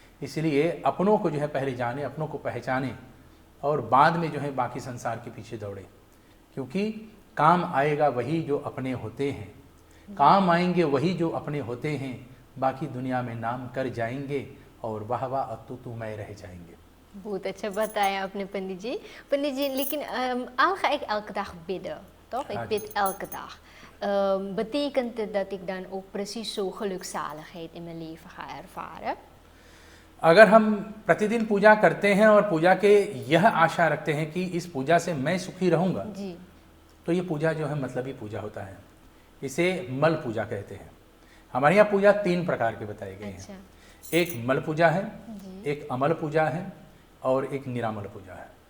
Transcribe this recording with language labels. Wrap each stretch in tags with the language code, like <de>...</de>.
<hi>इसलिए अपनों को जो है पहले जाने, अपनों को पहचाने और बाद में जो है बाकी संसार के पीछे दौड़े, क्योंकि काम आएगा वही जो अपने होते हैं, काम आएंगे वही जो अपने होते हैं, बाकी दुनिया में नाम कर जाएंगे और वाह वाह अतु मैं रह जाएंगे। बहुत अच्छा बताया आपने पंडित जी।</hi> <nl>पंडित जी, लेकिन al ga ik elke dag bidden, toch? Ik bid elke dag. Betekent het dat ik dan ook precies zo gelukzaligheid in mijn leven ga ervaren?</nl> <hi>अगर हम प्रतिदिन पूजा करते हैं और पूजा के यह आशा रखते हैं कि इस पूजा से मैं सुखी रहूंगा, तो ये पूजा जो है मतलबी पूजा होता है। इसे मल पूजा कहते हैं। हमारे यहाँ पूजा 3 प्रकार के बताए गए हैं। एक मल पूजा है, एक अमल पूजा है और एक निरामल पूजा है।</hi>